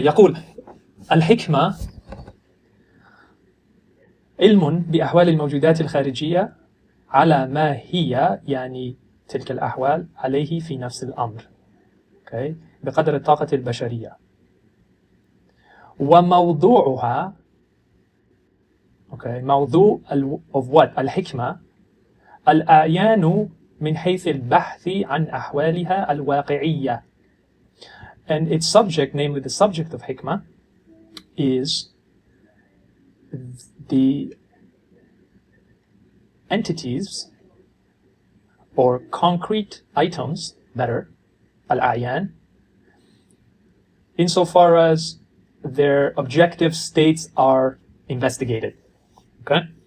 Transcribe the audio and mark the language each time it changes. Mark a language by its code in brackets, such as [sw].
[ar] يقول الحكمة علم بأحوال الموجودات الخارجية على ما هي يعني تلك الأحوال عليه في نفس الأمر. [en] Okay. [ar] بقدر الطاقة البشرية. وموضوعها [en] okay, [ar] موضوع [en] of what? [ar] الحكمة الأعيان من حيث البحث عن أحوالها الواقعية. [en] And its subject, namely the subject of hikmah, is the entities or concrete items, better, al-a'yan, insofar as their objective states are investigated. Okay?